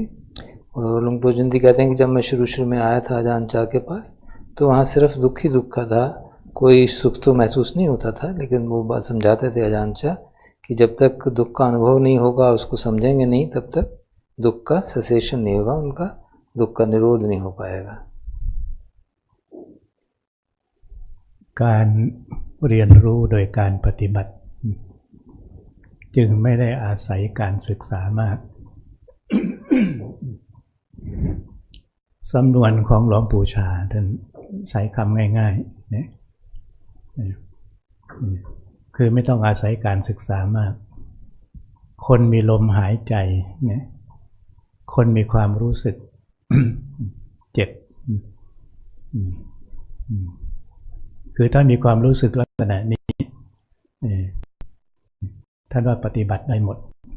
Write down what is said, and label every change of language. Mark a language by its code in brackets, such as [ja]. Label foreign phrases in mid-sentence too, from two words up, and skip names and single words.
[hi] और लुंग पोर जुंदी कहते हैं कि जब मैं शुरू में आया था अजान चा के पास, तो वहाँ सिर्फ दुख ही दुख का था, कोई सुख तो महसूस नहीं होता था। लेकिन वो बात समझाते थे अजान चा कि जब तक दुख का अनुभव नहीं होगा, उसको समझेंगे नहीं, तब तक दुख का सेसेशन नहीं होगा, उनका दुख का निरोध नहीं हो पाएगा। [th] การเรียนรู้โดยการปฏิบัติจึงไม่ได้อาศัยการศึกษามาก สำนวนของหลวงปู่ชาท่านใช้คำง่ายๆเนี่ยคือไม่ต้องอาศัยการศึกษามากคนมีลมหายใจเนี่ยคนมีความรู้สึก เจ็บคือถ้ามีความรู้สึกลักษณะนี้ท่านว่าปฏิบัติได้หมด